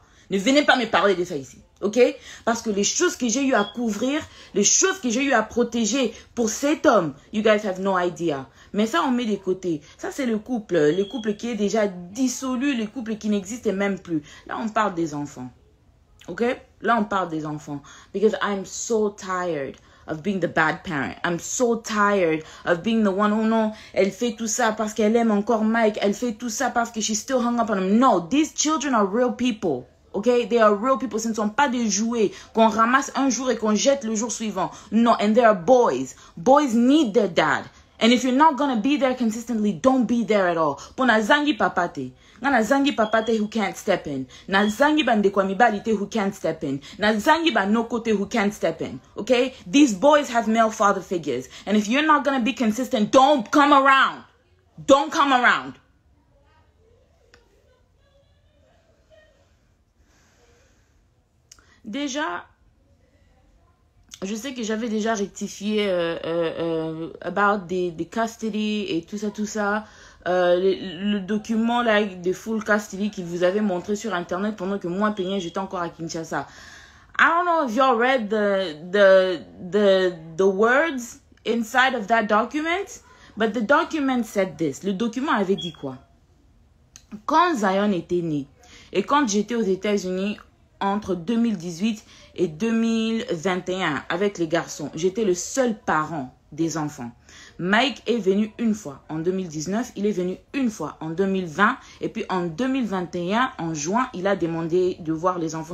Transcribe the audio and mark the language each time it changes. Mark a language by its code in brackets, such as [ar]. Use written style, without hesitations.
[fr] Ne venez pas me parler de ça ici. Ok? Parce que les choses que j'ai eu à couvrir, les choses que j'ai eu à protéger pour cet homme, [en] you guys have no idea. [fr] Mais ça, on met de côté. Ça, c'est le couple qui est déjà dissolu, le couple qui n'existe même plus. Là, on parle des enfants. Ok? Là, on parle des enfants. [en] Because I'm so tired of being the bad parent. I'm so tired of being the one, [fr] oh non, elle fait tout ça parce qu'elle aime encore Mike. Elle fait tout ça parce que [en] she's still hung up on him. No, these children are real people. Okay? They are real people. [fr] Ce ne sont pas des jouets qu'on ramasse un jour et qu'on jette le jour suivant. [en] No, and they are boys. Boys need their dad. And if you're not gonna be there consistently, don't be there at all. [ln] Pona zangi papate. Na zangi papate [en] who can't step in. [ln] Na zangi bandekwa [en] who can't step in. [ln] Na zangi banokote [en] who can't step in. Okay? These boys have male father figures. And if you're not gonna be consistent, don't come around. Don't come around. [fr] Déjà, je sais que j'avais déjà rectifié [en] about the custody [fr] et tout ça. Le document là de full custody qu'il vous avait montré sur internet pendant que moi, Peña, j'étais encore à Kinshasa. [en] I don't know if y'all read the words inside of that document, but the document said this. [fr] Le document avait dit quoi? Quand Zion était né et quand j'étais aux États-Unis entre 2018 et 2021 avec les garçons, j'étais le seul parent des enfants. Mike est venu une fois en 2019, il est venu une fois en 2020 et puis en 2021, en juin, il a demandé de voir les enfants.